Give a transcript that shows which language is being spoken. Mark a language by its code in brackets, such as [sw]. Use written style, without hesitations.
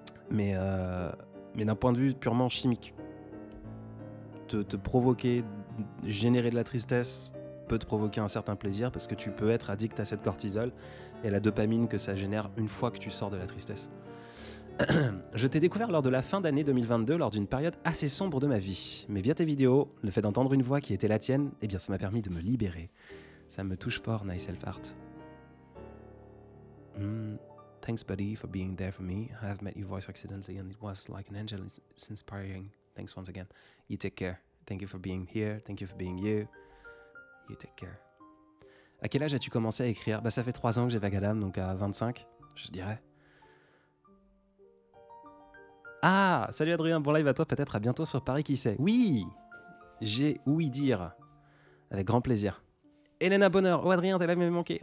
[fr] Mais d'un point de vue purement chimique, te provoquer, générer de la tristesse peut te provoquer un certain plaisir parce que tu peux être addict à cette cortisol et à la dopamine que ça génère une fois que tu sors de la tristesse. Je t'ai découvert lors de la fin d'année 2022, lors d'une période assez sombre de ma vie. Mais via tes vidéos, le fait d'entendre une voix qui était la tienne, eh bien ça m'a permis de me libérer. Ça me touche fort, Nice Self Art. [en] Thanks buddy for being there for me. I have met your voice accidentally and it was like an angel. It's inspiring. Thanks once again. You take care. Thank you for being here. Thank you for being you. You take care. [fr] À quel âge as-tu commencé à écrire? Ça fait 3 ans que j'ai vague à l'âme, donc à 25, je dirais. Ah, salut Adrien, bon live à toi, peut-être à bientôt sur Paris, qui sait? Oui, j'ai ouï dire, avec grand plaisir. Elena Bonheur. Oh Adrien, t'es là, mais manqué.